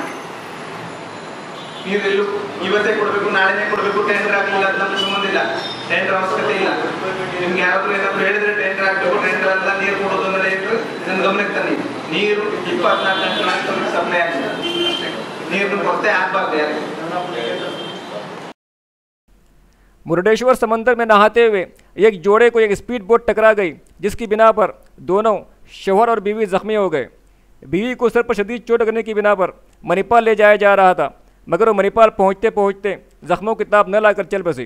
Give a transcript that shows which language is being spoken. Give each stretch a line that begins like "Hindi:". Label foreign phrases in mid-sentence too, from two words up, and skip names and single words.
Kannada: ನೀರೆಲ್ಲೂ ಇವತ್ತೇ ಕೊಡಬೇಕು, ನಾಳೆನೇ ಕೊಡಬೇಕು, ಟೆಂಡರ್ ಆಗಲಿಲ್ಲ, ಅದು ನಮ್ಗೆ ಸಂಬಂಧ ಇಲ್ಲ, ಟೆಂಡರ್ ಅವಶ್ಯಕತೆ ಇಲ್ಲ. ನಿಮ್ಗೆ ಯಾರಾದ್ರೂ ಏನಾದ್ರು ಹೇಳಿದ್ರೆ ಟೆಂಡರ್ ಆಗಬೇಕು, ಟೆಂಡರ್ ಅಲ್ಲ ನೀರು ಕೊಡೋದು ಅಂದ್ರೆ ನನ್ನ ಗಮನಕ್ಕೆ ತನ್ನಿ. ನೀರು 24 ಗಂಟೆ ಸಪ್ಲೈ ಆಗ್ತದೆ, ನೀರಿನ ಕೊರತೆ ಆಗಬಾರ್ದು ಯಾರಿಗೆ.
Urdu: مرڈیشور سمندر میں نہاتے ہوئے ایک جوڑے کو ایک
English: speed boat
Urdu: ٹکرا گئی، جس کی بنا پر دونوں شوہر اور بیوی زخمی ہو گئے. بیوی کو سر پر شدید چوٹ لگنے کی بنا پر منی پال لے جایا جا رہا تھا، مگر وہ منی پال پہنچتے پہنچتے زخموں کی تاب نہ لا کر چل بسی.